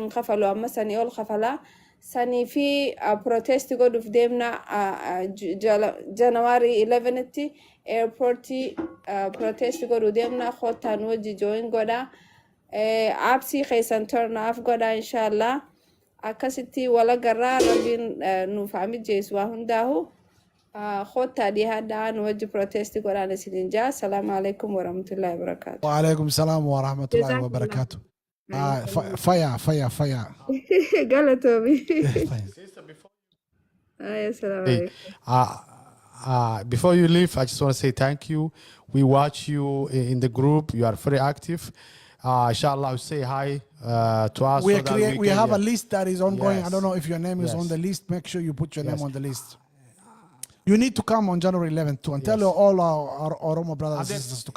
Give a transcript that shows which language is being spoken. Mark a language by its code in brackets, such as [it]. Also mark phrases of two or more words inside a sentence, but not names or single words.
[om] hin kafalu amma sanii ol kafalaa sanii fi protesti godhuuf deemna January 11tti airporti protesti godhuu deemna kottaan wajji join godha absii keessan [en] turn off [om] godha inshallah akkasitti wala garraa rabbiin nuuf mijeessu waa hundaahu kottaa dhiyaadhaa nu wajji protesti godhaan isinin jaa [ar] السلام عليكم ورحمة الله وبركاته. وعليكم السلام ورحمة الله وبركاته. [en] Fire. [om] Galatomi. [ar] السلام عليكم. [en] Before you leave, I just want to say thank you. We watch you in the group. You are very active. Inshallah, say hi to us. We have a list that is ongoing. Yes. I don't know if your name is Yes. on the list. Make sure you put your name on the list. You need to come on January 11th too and tell all our Oromo brothers and sisters to come.